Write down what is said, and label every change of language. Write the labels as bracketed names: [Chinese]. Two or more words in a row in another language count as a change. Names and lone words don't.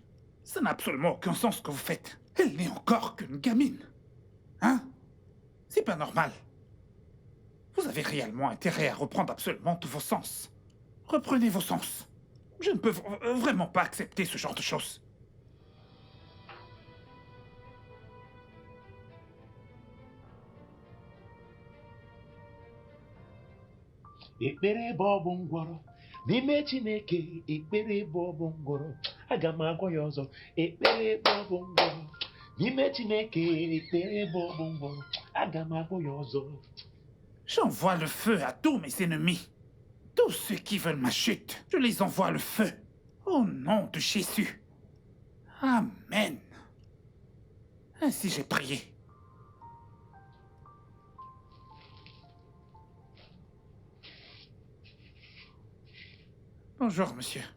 [French] Ça n'a absolument aucun sens ce que vous faites. Elle n'est encore qu'une gamine. Hein? C'est pas normal. Vous avez réellement intérêt à reprendre absolument tous vos sens. Reprenez vos sens. Je ne peux vraiment pas accepter ce genre de choses. [Igbo] Ekpere bụ ọgwụ ngwọrọ n'ime Chineke. Ekpere bụ ọgwụ ngwọrọ. Aga m agwọ ya ọzọ. Ekpere bụ ọgwụ ngwọrọ n'ime Chineke. Ekpere bụ ọgwụ ngwọrọ. Aga m agwọ ya ọzọ. [French] J'envoie le feu à tous mes ennemis. Tous ceux qui veulent ma chute, je les envoie le feu. Au nom de Jésus. Amen. Ainsi j'ai prié. Bonjour, monsieur.